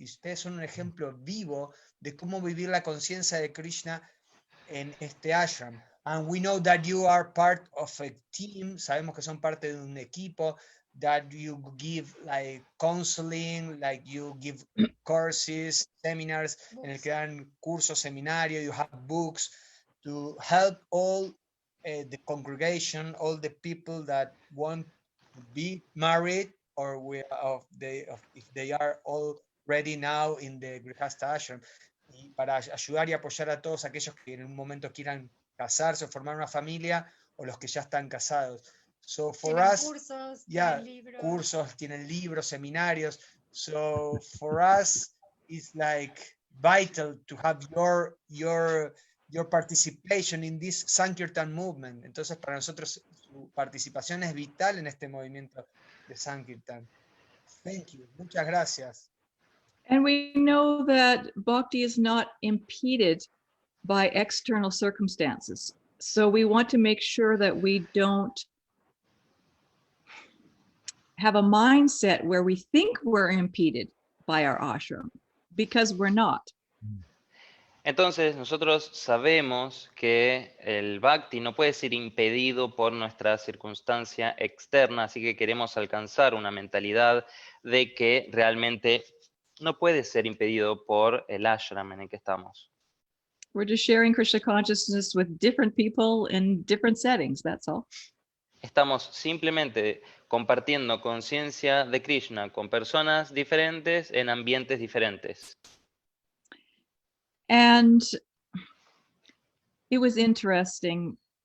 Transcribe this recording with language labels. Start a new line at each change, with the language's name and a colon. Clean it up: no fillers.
Spanish: Y ustedes son un ejemplo vivo de cómo vivir la conciencia de Krishna en este ashram.
English: And we know that you are part of a team.
Spanish: Sabemos que son parte de un equipo.
English: That you give like counseling, like you give courses, seminars,
Spanish: en el que dan cursos, seminarios.
English: You have books to help all the congregation, all the people that want to be married, or if they are already now in the Grihastha ashram,
Spanish: y para ayudar y apoyar a todos aquellos que en un momento quieran casarse o formar una familia, o los que ya están casados.
English: So for us,
Spanish: cursos, tienen libros, seminarios.
English: So for us, it's like vital to have your participation in this Sankirtan movement.
Spanish: Entonces, para nosotros, su participación es vital en este movimiento de Sankirtan.
English: Thank you.
Spanish: Muchas gracias.
English: And we know that bhakti is not impeded by external circumstances. So we want to make sure that we don't have a mindset where we think we're impeded by our ashram, because we're not.
Spanish: Entonces, nosotros sabemos que el bhakti no puede ser impedido por nuestra circunstancia externa, así que queremos alcanzar una mentalidad de que realmente no puede ser impedido por el ashram en el que estamos.
English: We're just sharing Krishna consciousness with different people in different settings, that's all.
Spanish: Estamos simplemente compartiendo conciencia de Krishna con personas diferentes en ambientes diferentes.
English: And it was interesting.